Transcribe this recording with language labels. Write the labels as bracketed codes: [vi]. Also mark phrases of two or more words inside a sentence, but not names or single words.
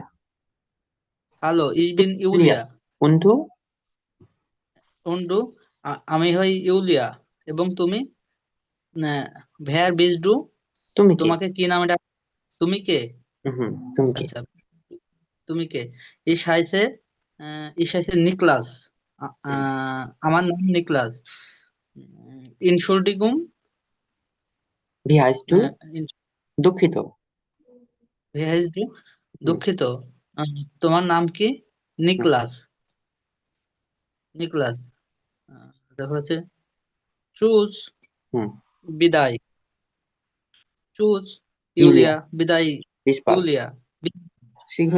[bn] হ্যালো, বিন ইউলিয়া। ইউলিয়া। বন্ধু। উন্ডু, আমি হই ইউলিয়া। এবং তুমি? [de] wer bist du, [bn] তুমি কে? তোমাকে কি নামে ডাক? তুমি কে? হুম, তুমি কে? আচ্ছা, তুমি কে? [de] Ich heiße, ich heiße নিকলাস। [bn] আমার নাম নিকলাস। ইনশুল্ডিগুম, [de] wie heißt du. দুঃখিত। wie heißt du? [bn] হুম। দুঃখিত। আহ, তোমার নাম কি? হুম। নিকলাস। নিকলাস। তারপর হচ্ছে চুজ, হুম। বিদায়। চুজ, ইউলিয়া। ইউলিয়া, বিদায়। বিস্পাল। ইউলিয়া। শীঘ্রই